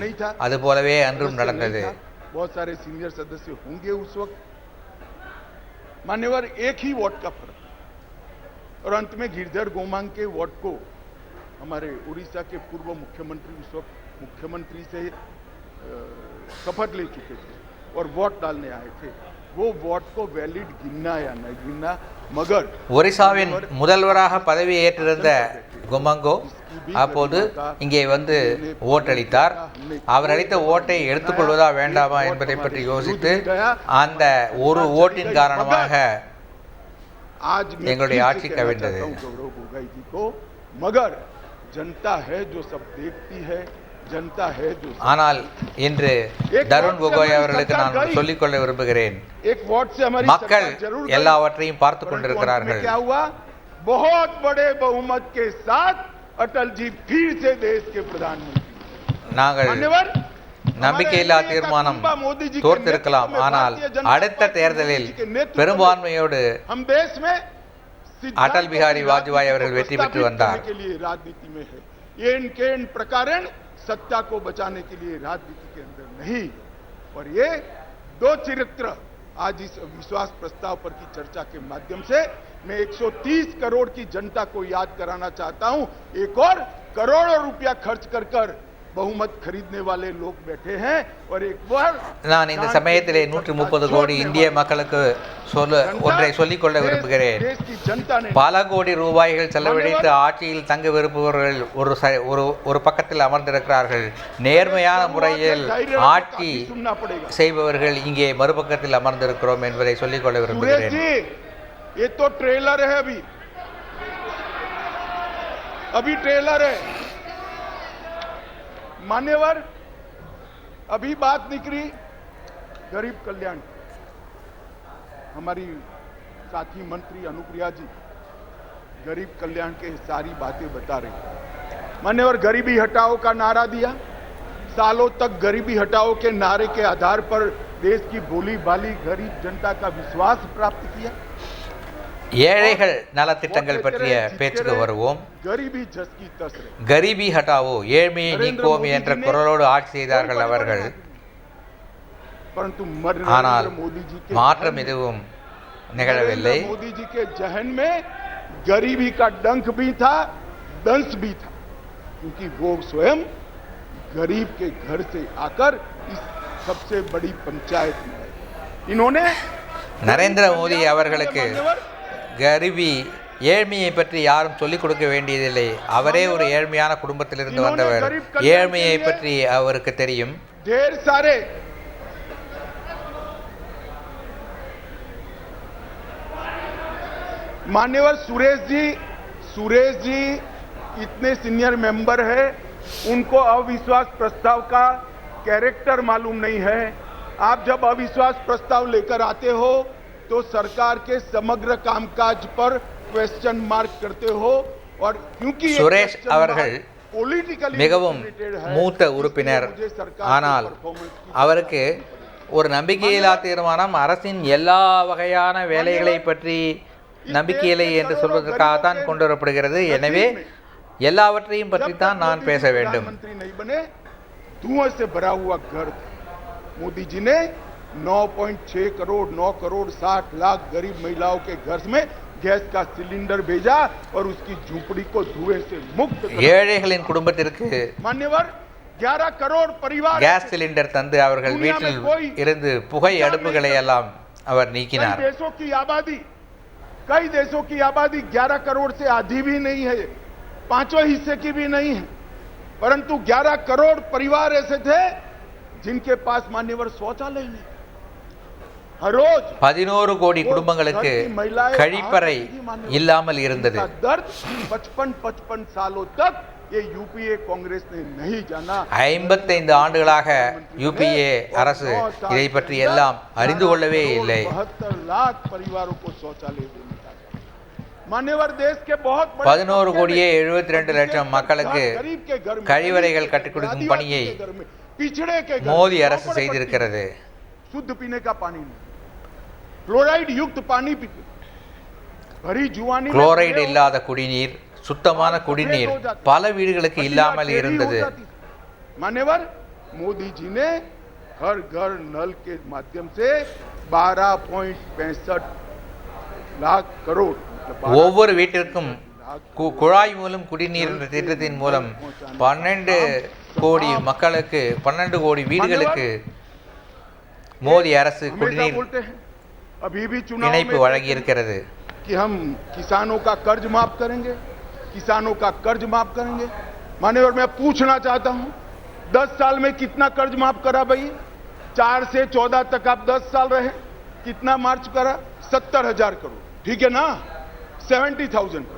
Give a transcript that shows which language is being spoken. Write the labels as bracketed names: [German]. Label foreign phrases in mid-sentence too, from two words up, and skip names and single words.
[Tamil] அது போலவே அன்றும் நடந்தது. [Hindi] बहुत सारे सीनियर सदस्य होंगे उस वक्त। मान्यवर एक ही वोट का फर्क, और अंत में गिरधर गोमांग के वोट को हमारे उड़ीसा के पूर्व मुख्यमंत्री उस वक्त मुख्यमंत्री से शपथ ले चुके थे और वोट डालने आए थे। वो वोट को वैलिड गिनना या नहीं गिनना, मगर [Tamil] ஒரிசாவின் முதல்வராக பதவி ஏற்றிருந்த குமங்கோ அப்போது இங்கே வந்து ஓட்டளித்தார். அவர் அளித்த ஓட்டை எடுத்துக்கொள்வதா வேண்டாமா என்பதை பற்றி யோசித்து அந்த ஒரு ஓட்டின் காரணமாக எங்களுடைய ஆட்சி கவிழ்ந்தது. [Hindi] मगर जनता है जो सब देखती है, जनता है जो। [Tamil] ஆனால் இன்று தருண் கோகோய் அவர்களுக்கு நான் சொல்லிக்கொள்ள விரும்புகிறேன், மக்கள் எல்லாவற்றையும் பார்த்து கொண்டிருக்கிறார்கள். [Hindi] क्या हुआ? बहुत बड़े बहुमत के साथ अटल जी फिर से देश के प्रधानमंत्री। [Tamil] நாங்கள் நம்பிக்கையில்லா தீர்மானம் தோற்றிருக்கலாம். ஆனால் அடுத்த தேர்தலில் பெரும்பான்மையோடு [Hindi] हम देश में [Tamil] அடல் பிஹாரி வாஜ்பாய் அவர்கள் வெற்றி பெற்று வந்தார். [Hindi] के लिए राजनीति में है ये इनके इन प्रकारण सत्ता को बचाने के लिए राजनीति के अंदर नहीं। और ये दो चरित्र आज इस विश्वास प्रस्ताव पर की चर्चा के माध्यम से मैं 130 करोड़ की जनता को याद कराना चाहता हूं। एक और करोड़ों रुपया खर्च कर कर बहुमत खरीदने वाले लोग बैठे हैं और एक बार [Tamil] நான் இந்த சமயத்திலே 130 கோடி இந்திய மக்களுக்கு ஒன்றை சொல்லிக்கொள்ள விரும்புகிறேன். [Hindi] देश की जनता ने [Tamil] பல கோடி ரூபாய்கள் செலவழித்து ஆட்சியில் தங்க விரும்புபவர்கள் ஒரு பக்கத்தில் அமர்ந்திருக்கிறார்கள். நேர்மையான முறையில் ஆட்சி [Hindi] सुनना पड़ेगा। [Tamil] செய்பவர்கள் இங்கே மறுபக்கத்தில் அமர்ந்திருக்கிறோம் என்பதை சொல்லிக்கொள்ள सुरेश விரும்புகிறேன். [Hindi] जी ये तो ट्रेलर है, अभी ट्रेलर है। मान्यवर अभी बात निकली गरीब कल्याण, हमारी साथी मंत्री अनुप्रिया जी गरीब कल्याण के सारी बातें बता रही। मान्यवर गरीबी हटाओ का नारा दिया, सालों तक गरीबी हटाओ के नारे के आधार पर देश की भोली भाली गरीब जनता का विश्वास प्राप्त किया। [Tamil] ஏழைகள் நலத்திட்டங்கள் பற்றிய பேச்சுக்கு வருவோம். [Hindi] गरीबी जस की तस रहे। गरीबी हटाओ, [Tamil] ஏழ்மையை நீக்குவோம் என்ற குரலோடு ஆட்சி செய்தார்கள் அவர்கள். [Hindi] परंतु [Tamil] ஆனால் [Hindi] नरेंद्र मोदी जी के [Tamil] மாற்றம் எதுவும் நிகழவில்லை. [Hindi] मोदी जी के जहन में गरीबी का डंक भी था, दंश भी था, क्योंकि वो स्वयं गरीब के घर से आकर इस सबसे बड़ी पंचायत में है। इन्होंने [Tamil] நரேந்திர மோடி அவர்களுக்கு கரிபி ஏழ்மையை பற்றி யாரும் சொல்லிக் கொடுக்க வேண்டியதில்லை. அவரே ஒரு ஏழ்மையான குடும்பத்திலிருந்து வந்தவர். ஏழ்மையை பற்றி அவருக்கு தெரியும். [Hindi] ढेर सारे मान्यवर सुरेश जी इतने [English] senior member [Hindi] है, उनको अविश्वास प्रस्ताव का कैरेक्टर मालूम नहीं है। आप जब अविश्वास प्रस्ताव लेकर आते हो तो सरकार के समग्र कामकाज पर [English] question mark [Hindi] करते हो और क्योंकि [Tamil] சுரேஷ் அவர்கள் மிகவும் மூத்த உறுப்பினர். ஆனால் அவருக்கு ஒரு நம்பிக்கையில்லா தீர்மானம் அரசின் எல்லா வகையான வேலைகளை பற்றி நம்பிக்கையில்லை என்று சொல்வதற்காகத்தான் கொண்டு வரப்படுகிறது. எனவே எல்லாவற்றையும் பற்றி தான் நான் பேச வேண்டும். [Hindi] धुआं से भरा हुआ घर मोदी जी ने 9.6 करोड़ 9 करोड़ 60 लाख गरीब महिलाओं के घर में गैस का सिलेंडर भेजा और उसकी झूंपड़ी को धुएं से मुक्त [Tamil] ஏழைகளின் குடும்பத்திற்கு [Hindi] मान्यवर 11 करोड़ परिवार [English] gas cylinder [Tamil] தந்து அவர்கள் வீட்டில் இருந்து புகை அடுப்புகளை எல்லாம் அவர் நீக்கினார். [Hindi] कई देशों की आबादी 11 करोड़ से आधी भी नहीं है, पांचवें हिस्से की भी नहीं है, परंतु 11 करोड़ परिवार ऐसे थे जिनके पास मान्यवर शौचालय नहीं। हर रोज [Tamil] 11 கோடி குடும்பங்களுக்கு கழிப்பறை இல்லாமல் இருந்தது. [Hindi] दर्द 55 सालों तक ये यूपीए कांग्रेस ने नहीं जाना। [Tamil] 55 ஆண்டுகளாக யூபிஏ அரசு இதை பற்றி எல்லாம் அறிந்து கொள்ளவே இல்லை. [Hindi] 72 लाख परिवारों को शौचालय देने का मान्यवर देश के बहुत [Tamil] 11 கோடியே 72 லட்சம் மக்களுக்கு கழிவறைகள் கட்டிக் கொடுக்கும் பணியை மோடி அரசு செய்திருக்கிறது. [Hindi] शुद्ध पीने का पानी नहीं, क्लोराइड युक्त पानी पीते, भरी जुआनी [Tamil] குளோரைடு இல்லாத குடிநீர், சுத்தமான குடிநீர் பல வீடுகளுக்கு இல்லாமல் இருந்தது. [Hindi] मान्यवर मोदी जी ने हर घर नल के माध्यम से 12.65 लाख करोड़ [Tamil] ஒவ்வொரு வீட்டிற்கும் குழாய் மூலம் குடிநீர் என்ற திட்டத்தின் மூலம் 12 கோடி மக்களுக்கு 12 கோடி வீடுகளுக்கு மோடி அரசு குடிநீர் இணைப்பு வழங்கி இருக்கிறது. [Hindi] कि हम किसानों का कर्ज माफ करेंगे, किसानों का कर्ज माफ करेंगे। मान्यवर मैं पूछना चाहता हूं 10 साल में कितना कर्ज माफ करा भाई? 4 से 14 तक आप 10 साल रहे, कितना मार्च करा? 70,000 करोड़, ठीक है ना? 70,000 करोड़।